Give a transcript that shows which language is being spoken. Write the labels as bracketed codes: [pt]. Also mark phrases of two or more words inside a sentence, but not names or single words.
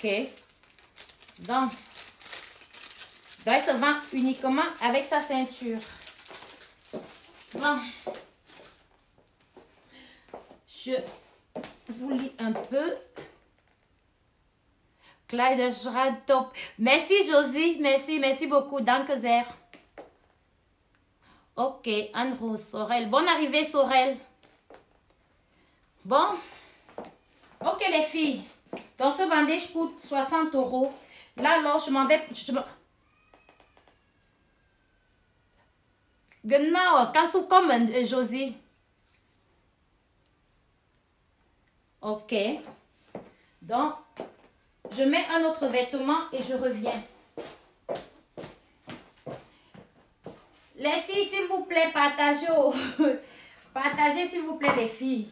[fr] Donc, elle se vend uniquement avec sa ceinture. Bon. Je vous lis un peu. [de] Kleiderschrank top. [fr] Merci Josie, merci beaucoup. [de] Danke sehr. [fr] Ok, Anne-Rose, Sorel. Bonne arrivée Sorel. Bon. Ok les filles. Donc ce bandage coûte 60 €. Là alors je m'en vais. [de] Genau, kannst du kommen, Josie? [fr] Ok. Donc, je mets un autre vêtement et je reviens. Les filles, s'il vous plaît, partagez. Partagez, s'il vous plaît, les filles.